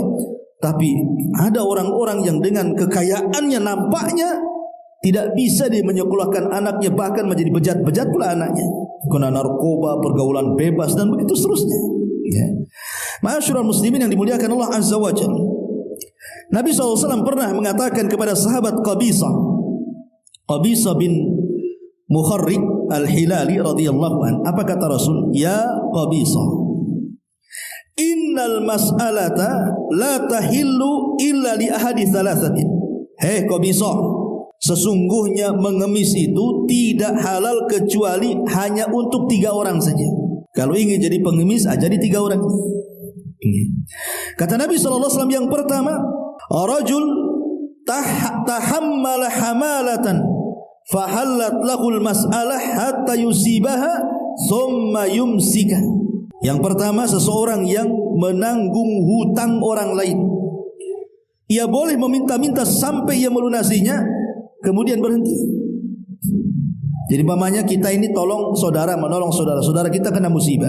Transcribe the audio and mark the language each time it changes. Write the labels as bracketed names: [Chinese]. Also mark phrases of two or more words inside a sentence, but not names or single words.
[Indonesian] Tapi ada orang-orang yang dengan kekayaannya nampaknya tidak bisa dia menyekolahkan anaknya, bahkan menjadi bejat-bejat pula anaknya, kena narkoba, pergaulan bebas dan begitu seterusnya. Ya. [Arabic] معاشر المسلمين [Indonesian] yang dimuliakan Allah [Arabic] عز وجل, [Indonesian] Nabi SAW pernah mengatakan kepada sahabat Qabisah bin Mukharrik Al-Hilali [Arabic] رضي الله عن. [Indonesian] Apa kata Rasul? [Arabic] يا قبيصة إن المسألة لا تحل إلا لأحد ثلاثة. [Indonesian] Qabisah, sesungguhnya mengemis itu tidak halal kecuali hanya untuk 3 orang saja. Kalau ingin jadi pengemis, jadi 3 orang. Kata Nabi SAW yang pertama, [Arabic] رجل تحمل حمالة فحلت له المسألة حتى يصيبها ثم يمسك. [Indonesian] Yang pertama, seseorang yang menanggung hutang orang lain. ia boleh meminta-minta sampai ia melunasinya, kemudian berhenti. Jadi umpamanya kita ini tolong saudara, menolong saudara, saudara kita kena musibah.